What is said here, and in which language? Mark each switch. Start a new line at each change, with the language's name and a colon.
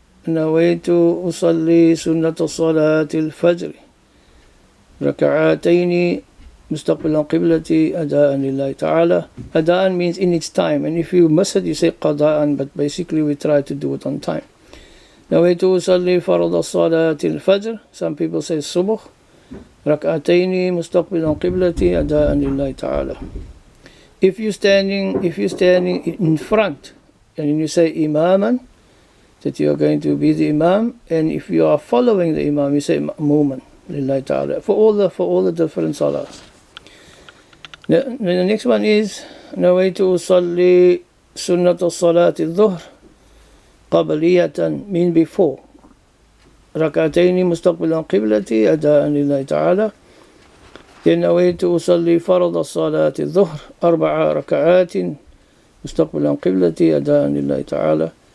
Arabic: نويت أصلي سنة صلاة الفجر ركعتين مستقبلا قبلتي أداء لله تعالى.
English: Adaan means in its time, and if you miss it, you say qada'an, but basically we try to do it on time.
Arabic: نويت أصلي فرض الصلاة الفجر.
English: Some people say subuh.
Arabic: ركعتين مستقبلا قبلتي أداء لله تعالى.
English: If you're standing in front and you say imaman, that you are going to be the imam, and if you are following the imam, you say ma'muman lillahi ta'ala, for all the different salahs. The next one is
Arabic: نويت أصلي سنة الصلاة الظهر قبلية,
English: mean before,
Arabic: ركعتين مستقبلا قبلتي أداء لله تعالى. نويت أصلي فرض الصلاة الظهر 4 ركعات مستقبلا قبلتي أداء لله تعالى.